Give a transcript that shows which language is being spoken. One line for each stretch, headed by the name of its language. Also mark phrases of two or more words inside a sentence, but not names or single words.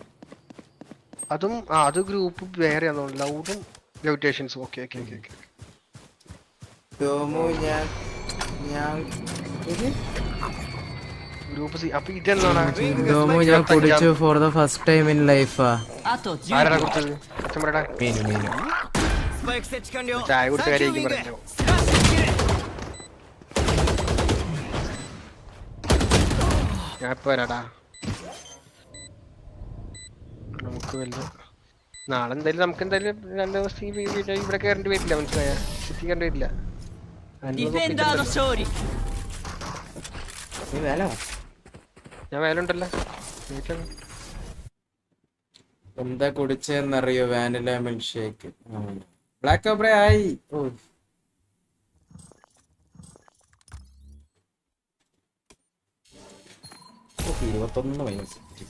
Malayalam: അതും അത് ഗ്രൂപ്പ് വേറെയാണോ? ലൗഡും ലെവിറ്റേഷൻസും.
English: okay okay okay okay. group C.
Malayalam: അപ്പൊ ഇതെന്താണ് ഞാൻ കുടിച്ചു
English: for the first time in life.
Japanese: あと10
Malayalam: ആരാ
Japanese: 秒
Malayalam: കൊടുത്തത്? അച്ഛമ്മടാ
Japanese: メニュースパイク設置完了
Malayalam: ചായ കൊടുത്ത കാര്യമായിരിക്കും പറഞ്ഞോ. ഞാൻ ഇപ്പൊ വരാടാ. നമുക്ക് വല്ല നാളെ എന്തായാലും നമുക്ക് എന്തായാലും 2 ദിവസം ഇവിടെ കയറേണ്ടി വരില്ല, മനസ്സിലായ? ചുറ്റി കയറേണ്ടി വരില്ല.
Japanese: ディフェンダーの勝利
Malayalam: ഞാൻ വേലുണ്ടല്ലോ. എന്താ കുടിച്ചെന്നറിയോ?
English: vanilla milk shake.
Malayalam: ബ്ലാക്ക് ഓബ്രെ ആയി. 21 വയസ്സ്.